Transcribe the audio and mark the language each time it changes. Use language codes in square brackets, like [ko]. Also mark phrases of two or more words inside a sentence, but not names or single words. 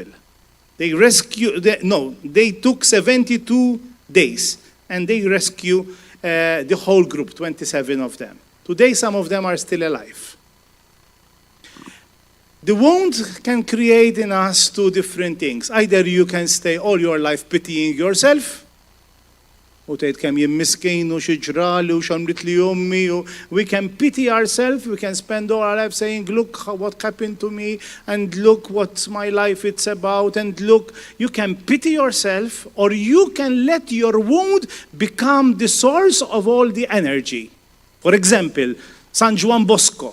[en] They took 72 days, and they rescued the whole group, 27 of them. Today, some of them are still alive. The wound can create in us two different things. Either you can stay all your life pitying yourself, [mt] u tgħid kemm jien miskejn u xi ġrali u x'għamlet li ommi, [en] we can pity ourselves, we can spend all our life saying, look what happened to me, and look what my life it's about, and look, you can pity yourself, or you can let your wound become the source of all the energy. For example, San Juan Bosco.